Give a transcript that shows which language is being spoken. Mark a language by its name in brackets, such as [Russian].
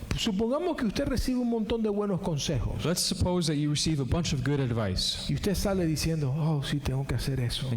[Spanish] Supongamos que usted recibe un montón de buenos consejos [English] Let's suppose that you receive a bunch of good advice, [Spanish] y usted sale diciendo, oh, sí, tengo que hacer eso.